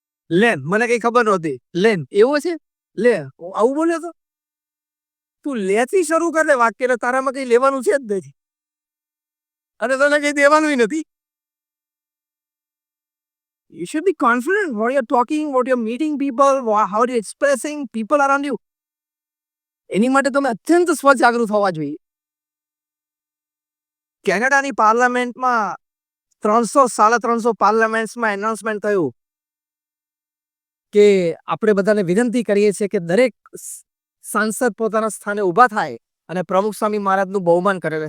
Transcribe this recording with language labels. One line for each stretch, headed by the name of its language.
Gujarati: Lane, મને કઈ ખબર નહોતી. લેન એવો છે? લે, આવું બોલ્યો તો? તું લેથી શરૂ કર લે વાક્યને, તારામાં કઈ લેવાનું છે જ નથી અને તને કઈ દેવાનું નથી.
English: You should be confident what you're talking, what you're meeting people, how you're expressing people around you.
Gujarati: એની માટે તમે અત્યંત સ્વજાગૃત હોવા જોઈએ. કેનેડાની પાર્લામેન્ટમાં 300-350 પાર્લામેન્ટ્સમાં એનાઉન્સમેન્ટ થયું કે આપણે બધાને વિનંતી કરીએ છીએ કે દરેક સાંસદ પોતાના સ્થાને ઊભા થાય અને પ્રમુખ સ્વામી મહારાજનું બહુમાન કરે.